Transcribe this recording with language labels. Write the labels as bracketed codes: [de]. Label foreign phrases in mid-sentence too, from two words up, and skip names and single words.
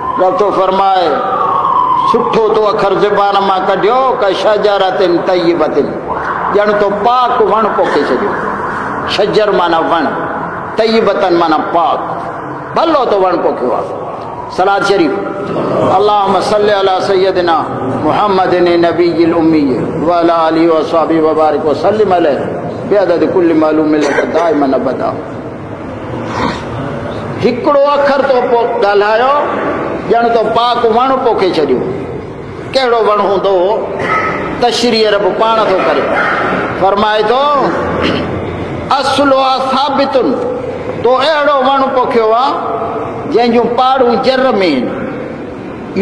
[sd] रब थो फरमाए सुठो तो अखर ज़बान मां कढियो [ar] كشجرة طيبة, [sd] ॼण तो पाक वण पोखे छॾियो। शजर माना वण, तय्यबतन माना पाक, भलो तो वण पोखियो आहे। [ar] صلاة شريف اللهم صل على سيدنا محمد النبي الأمي و على آله و أصحابه و بارك و سلم عليه بعدد كل معلوم لك دائما أبدا. [sd] हिकिड़ो अखर तो ॻाल्हायो ॼण तो पाक वण पोखे छॾियो। कहिड़ो वण हूंदो? तशरीह रब पाण थो करे, फरमाए थो [ar] أصلها ثابت, [sd] तो अहिड़ो वण पोखियो आहे जंहिंजूं पाड़ूं जर में आहिनि।